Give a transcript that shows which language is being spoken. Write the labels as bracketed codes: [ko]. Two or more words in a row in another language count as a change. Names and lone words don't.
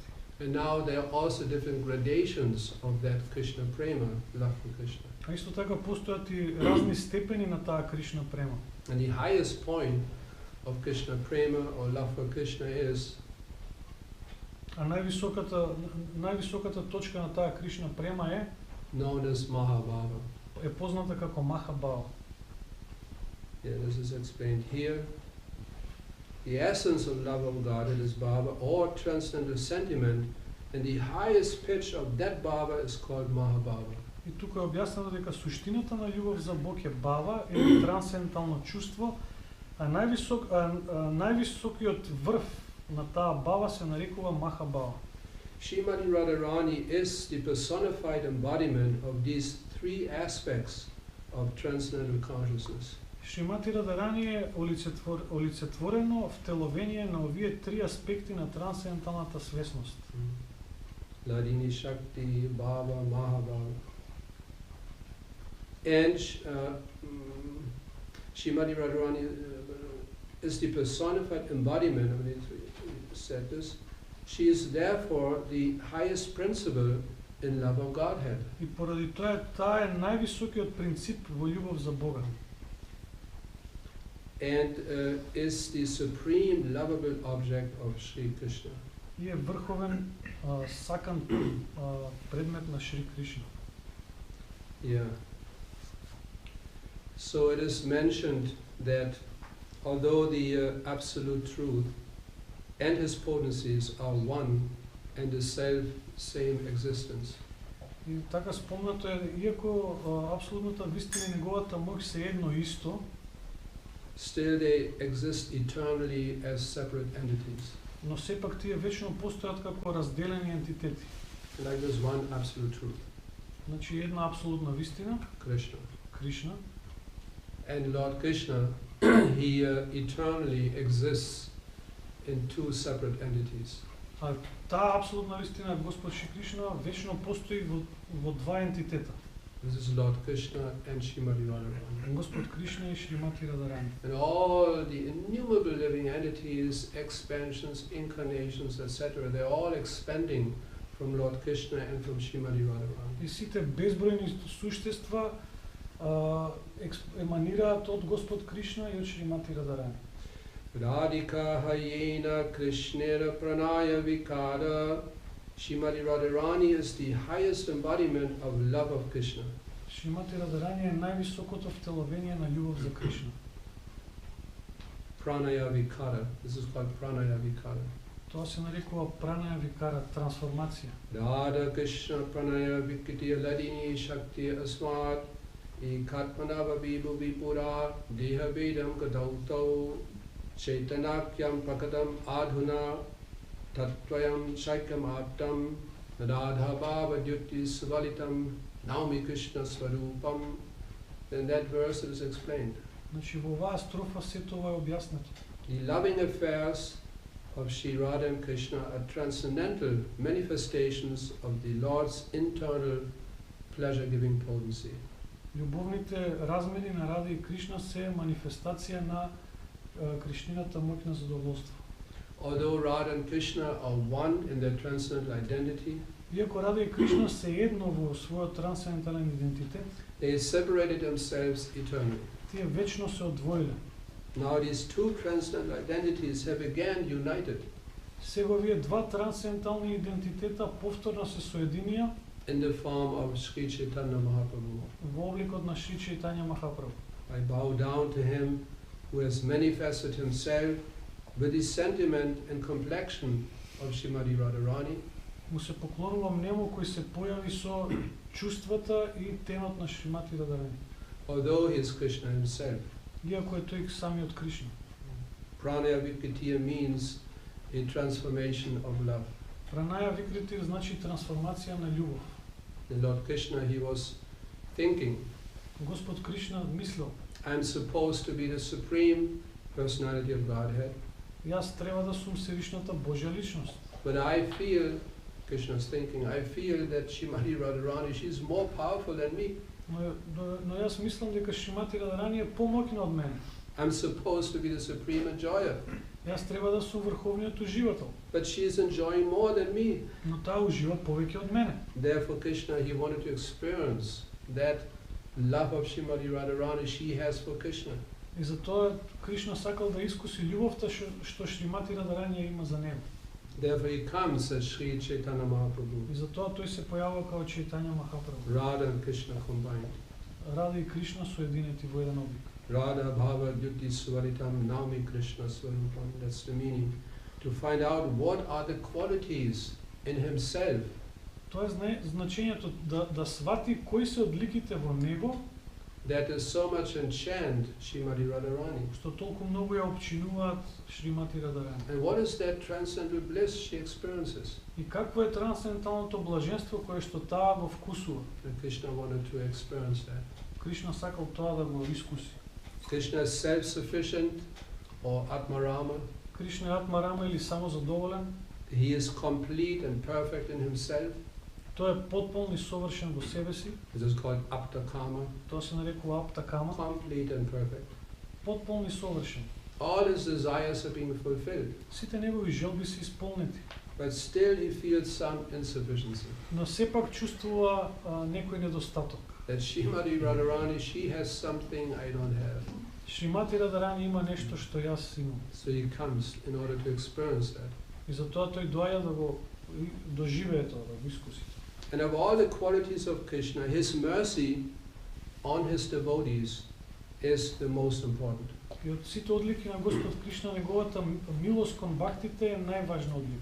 [en] And now there are also different gradations of that [sa] कृष्ण प्रेम, [en] love for Krishna. [mk] А исто така постојат и разни степени на таа [sa] कृष्ण प्रेम. [en] And the highest point of [sa] कृष्ण प्रेम [en] or love for Krishna is [mk] А највисоката точка на таа [sa] कृष्ण प्रेम [en] known as Mahabhava. [mk] е позната како Махабава. [en] Yeah, this is explained here. The essence of love of God is Bhava, or transcendental sentiment, and the highest pitch of that Bhava is called Mahabhava. [mk] И тука е објаснато дека суштината на љубов за Бог е бава или трансцендентално чувство, а највисокиот врв на таа бава се нарекува Махабава. [en] Srimati Radharani is the personified embodiment of these three aspects of transcendental consciousness. [mk] Шримати Радарани е олицетворено втеловение на овие три аспекти на трансценденталната свесност. [sa] लादिनी शक्ति, भाव, महाभाव. [en] And Srimati Radharani is the personified embodiment, I mean, said this. She is therefore the highest principle in love of Godhead. [mk] И поради тоа таа е највисокиот принцип во љубов за Бога. [en] And is the supreme lovable object of Sri Krishna. [mk] И е врховен сакан предмет на Шри Кришна. [en] Yeah. So it is mentioned that although the absolute truth and his potencies are one and the self-same existence, [mk] И така спомнато е, иако апсолутната вистина и неговата моќ се едно исто, [en] still they exist eternally as separate entities. [mk] но сепак тие вечно постојат како разделени ентитети. [en] Like there's one absolute truth, [mk] Значи една апсолутна вистина, [en] Krishna. [mk] Кришна, [en] And Lord Krishna, he eternally exists in two separate entities. [mk] а таа апсолутна вистина Господ Шри Кришна вечно постои во два ентитета. [en] This is Lord Krishna and Srimati Radharani. [mk] Господ Кришна и Шримати Радарани. [en] And all the innumerable living entities, expansions, incarnations, etc., they're all expanding from Lord Krishna and from Srimati Radharani. [mk] И сите безбројни суштества еманираат од Господ Кришна и од Шримати Радарани. [sa] राधिका हयेन कृष्णेर प्रणय विकार. [en] Srimati Radharani is the highest embodiment of love of Krishna. [mk] Шримати Радарани е највисокото втеловение на љубов за Кришна. [sa] प्रणय विकार. [en] This is called [sa] प्रणय विकार. [mk] Тоа се нарекува [sa] प्रणय विकार, [mk] трансформација. [sa] राधा कृष्ण प्रणय विकिति लादिनी शक्ति अस्मत् एकात्मनव विभु विपुर देह वेदं गदौतो चैतनक्यं प्रकदं अधुना तत्त्वयं शैकं आप्तं राधा भाव द्युति स्वलितं नौमि कृष्ण स्वरूपम्. [en] Then that verse is explained. [mk] Значи во оваа строфа се тоа е објаснето. [en] The loving affairs of Sri Radha and Krishna are transcendental manifestations of the Lord's internal pleasure-giving potency. [mk] Љубовните размери на Рада и Кришна се манифестација на Кришнината моќ на задоволство. [en] Although Radha and Krishna are one in their transcendental identity, [mk] Иако Рада и Кришна се едно во својот трансцендентален идентитет, [en] they separated themselves eternally. [mk] тие вечно се одвоиле. [en] Now these two transcendental identities have again united [mk] Сега овие два трансцендентални идентитета повторно се соединија [en] in the form of Sri Chaitanya Mahaprabhu. [mk] во обликот на Шри Чаитања Махапрабху. [en] I bow down to him who has manifested himself with the sentiment and complexion of Srimati Radharani, [mk] Му се поклонувам нему кој се појави со чувствата и тенот на Шримати Радарани. [en] although he is Krishna himself. [mk] Иако е тој самиот Кришна. [sa] प्रणय विकृत्य [en] means a transformation of love. [sa] प्रणय विकृति [mk] значи трансформација на љубов. [en] And Lord Krishna, he was thinking, [mk] Господ Кришна мислел, [en] I'm supposed to be the supreme personality of Godhead, [mk] јас треба да сум Севишната Божја личност. [en] but I feel, Krishna's thinking, I feel that Srimati Radharani, she's more powerful than me. [mk] Но јас мислам дека Шримати Радарани е помоќна од мене. [en] I'm supposed to be the supreme enjoyer, [mk] Јас треба да сум врховниот уживател, [en] but she's enjoying more than me. [mk] но таа ужива повеќе од мене. [en] Therefore, Krishna, he wanted to experience that love of Srimati Radharani she has for Krishna. [mk] И затоа Кришна сакал да искуси љубовта што Шримати Радарани има за него. [en] Therefore he comes as Sri Chaitanya Mahaprabhu. [mk] И затоа тој се појавува као Чаитања Махапрабху. [en] Radha and Krishna combined. [mk] Рада и Кришна соединети во еден облик. [sa] राधा भाव द्युति स्वरितं नौमि कृष्ण स्वरूपम्. [en] That's the meaning. To find out what are the qualities in himself. [mk] Тоа е значењето да свати кои се одликите во него, [en] That is so much enchant Srimati Radharani. [mk] што толку многу ја опчинуваат Шримати Радарани. [en] And what is that transcendental bliss she experiences? [mk] И какво е трансценденталното блаженство кое што таа го вкусува? [en] And Krishna wanted to experience that. [mk] Кришна сакал тоа да го искуси. [en] Krishna is self-sufficient or Atmarama. [mk] Кришна е Атмарама или самозадоволен. [en] He is complete and perfect in himself. [mk] Тој е потполн и совршен во себе си. [en] This is called Aptakama. [mk] Тоа се нарекува Аптакама. [en] Complete and perfect. [mk] Потполн и совршен. [en] All his desires are being fulfilled. [mk] Сите негови желби се исполнети. [en] But still he feels some insufficiency. [mk] Но сепак чувствува некој недостаток. [en] That Srimati Radharani, she has something I don't have. [mk] Шримати Радарани има нешто што јас имам. [en] So he comes in order to experience that. [mk] И затоа тој доаѓа да го доживее тоа, да го искуси. [en] And of all the qualities of Krishna, his mercy on his devotees is the most important. [mk] И од сите одлики на Господ Кришна, неговата милост кон бхактите е најважна одлика.